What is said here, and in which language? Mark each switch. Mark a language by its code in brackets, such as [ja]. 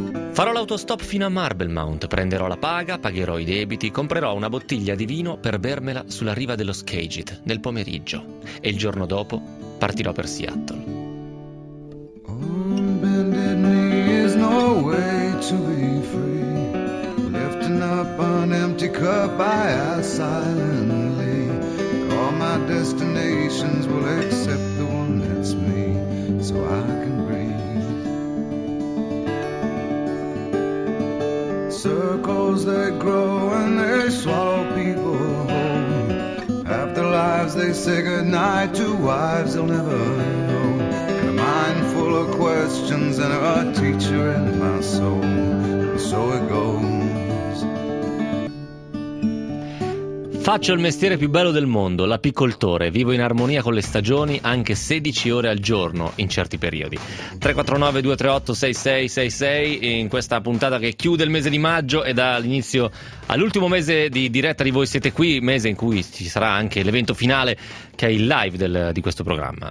[it] Farò l'autostop fino a Marble Mount, prenderò la paga, pagherò i debiti, comprerò una bottiglia di vino per bermela sulla riva dello Skagit nel pomeriggio e il giorno dopo partirò per Seattle. [en] On bended knee is no way to be free. Lifting up an empty cup I ask silently. All my destinations will accept the one that's me, so I can breathe. Circles they grow and they swallow people whole. After lives they say goodnight to wives they'll never know. And a mind full of questions and a teacher in my soul. And so it goes. [it] Faccio il mestiere più bello del mondo, l'apicoltore. Vivo in armonia con le stagioni, anche 16 ore al giorno in certi periodi. 349-238-6666, in questa puntata che chiude il mese di maggio e dall'inizio all'ultimo mese di diretta di Voi Siete Qui, mese in cui ci sarà anche l'evento finale, che è il live di questo programma.